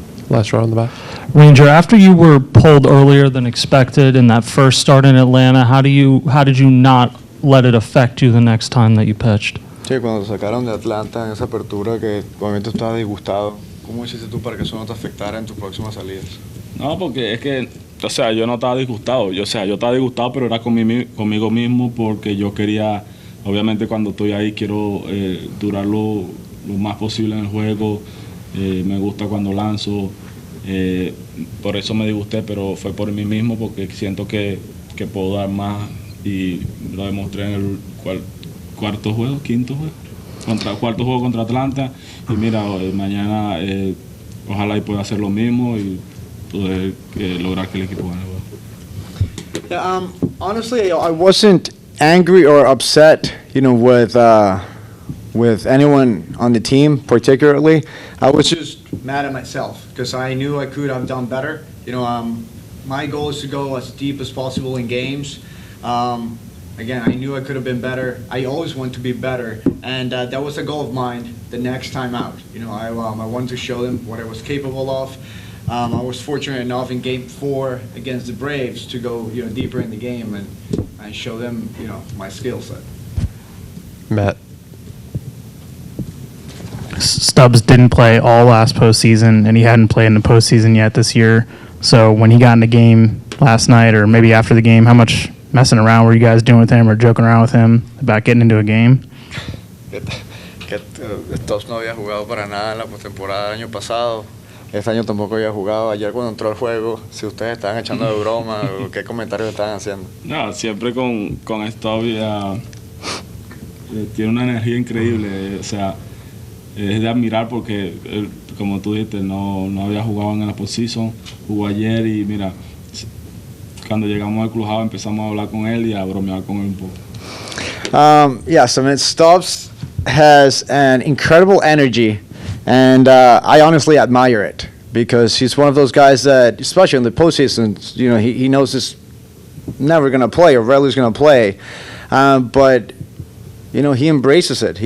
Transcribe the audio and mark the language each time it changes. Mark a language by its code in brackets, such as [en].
[en] Last row on the back. Ranger, after you were pulled earlier than expected in that first start in Atlanta, how did you not let it affect you the next time that you pitched? [es] Sí, cuando sacaron de Atlanta en esa apertura que obviamente estaba disgustado, ¿cómo hiciste tú para que eso no te afectara en tus próximas salidas? No, porque es que, o sea, yo no estaba disgustado. Yo estaba disgustado, pero era conmigo mismo porque yo quería, obviamente cuando estoy ahí quiero durar lo más posible en el juego. Me gusta cuando lanzo. Por eso me disgusté, pero fue por mí mismo porque siento que puedo dar más y lo demostré en el quinto juego contra Atlanta. Y mira, mañana ojalá y pueda hacer lo mismo y poder lograr que el equipo gane. [en] Yeah, honestly, I wasn't angry or upset, you know, with anyone on the team particularly. I was just mad at myself because I knew I could have done better. You know, my goal is to go as deep as possible in games. Again, I knew I could have been better. I always want to be better, and that was a goal of mine the next time out. You know, I wanted to show them what I was capable of. I was fortunate enough in Game 4 against the Braves to go, you know, deeper in the game and show them, you know, my skill set. Matt. Stubbs didn't play all last postseason, and he hadn't played in the postseason yet this year. So when he got in the game last night, or maybe after the game, how much messing around were you guys doing with him or joking around with him about getting into a game? [es] Que Stubbs no había jugado para nada en la postemporada del año pasado. Este año tampoco había jugado. Ayer cuando entró al juego, si ustedes estaban echando de broma, o ¿qué comentarios estaban haciendo? No, siempre con Stubbs tiene una energía increíble. O sea, es de admirar porque, como tú dijiste, no había jugado en la postseason, jugó ayer y mira, cuando llegamos al clubhouse empezamos a hablar con él y a bromear con él un poco. [en] Yes, I mean, Stubbs has an incredible energy, and I honestly admire it because he's one of those guys that, especially in the postseason, you know, he knows he's never going to play or rarely is going to play, but you know, he embraces it.